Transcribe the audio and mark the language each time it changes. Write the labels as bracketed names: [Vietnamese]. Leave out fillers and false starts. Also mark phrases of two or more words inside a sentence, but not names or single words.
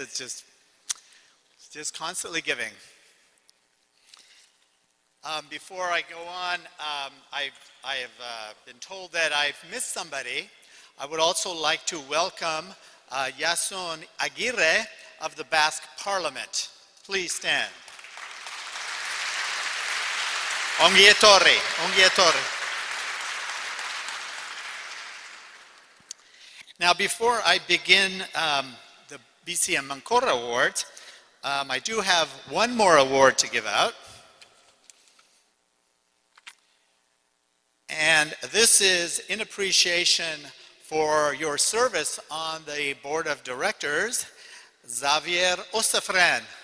[English] It's just constantly giving. Before I go on, I have been told that I've missed somebody. I would also like to welcome Yasun Aguirre of the Basque Parliament. Please stand. [Basque] Ongi etorri, ongi etorri. [English] Now, before I begin the BIZI EMANKORRA Awards, I do have one more award to give out. And this is in appreciation for your service on the board of directors, Xavier Osafran.